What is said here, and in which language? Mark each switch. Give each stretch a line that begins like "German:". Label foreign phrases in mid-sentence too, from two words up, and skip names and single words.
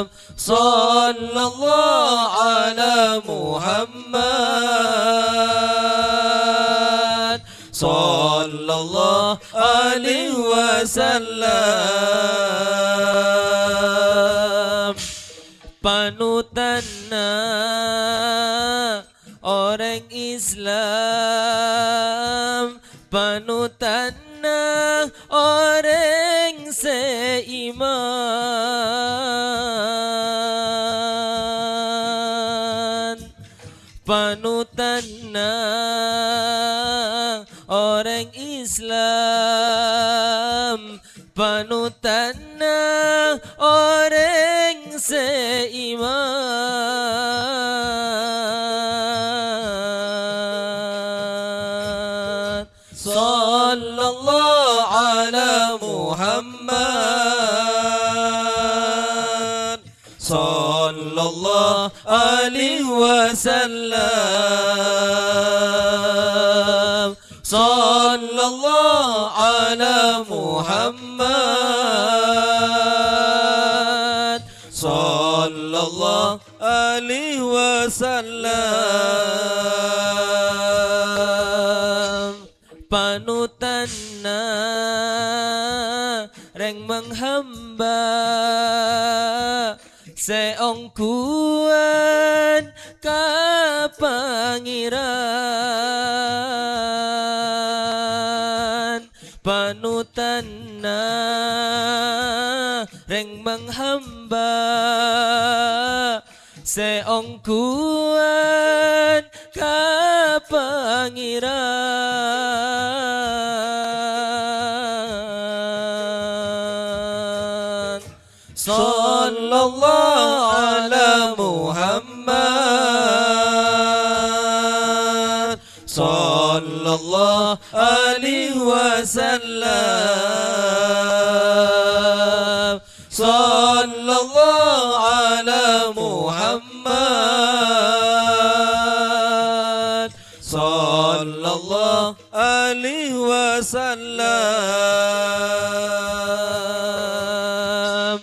Arabic: صلى الله على محمد صلى الله عليه عليه وسلم.
Sundanese: Panutanna orang Islam, panutanna orang seiman, panutanna orang Islam, panutanna orang seiman.
Arabic: صلى الله على محمد، صلى الله عليه وسلم. صلى الله على محمد، صلى الله عليه وسلم.
Sundanese: Panutanna reng menghamba seongkuan ka pangeran, panutanna reng menghamba seongkuan ka pangeran.
Arabic: صلى الله على محمد، صلى الله عليه وسلم. صلى الله على محمد، صلى الله عليه وسلم.